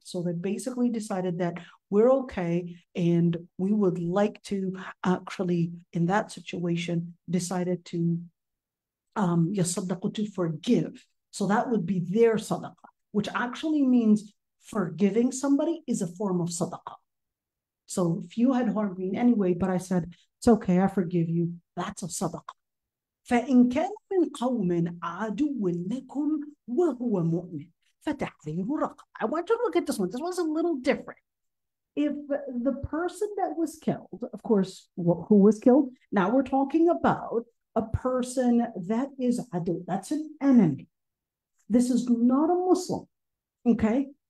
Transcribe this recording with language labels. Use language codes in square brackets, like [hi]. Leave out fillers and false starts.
[en] So they basically decided that we're okay and we would like to actually, in that situation, decided to yasaddaqu, to forgive. So that would be their sadaqah, which actually means forgiving somebody is a form of sadaqah. So if you had harmed me in any way, but I said, it's okay, I forgive you, that's a sadaqah. [ar] فإن كان من قوم عدو لكم وهو مؤمن فتحرير رقبة. [en] I want you to look at this one. This one's a little different. If the person that was killed, of course, who was killed? Now we're talking about a person that is adu, that's an enemy. This is not a Muslim, okay?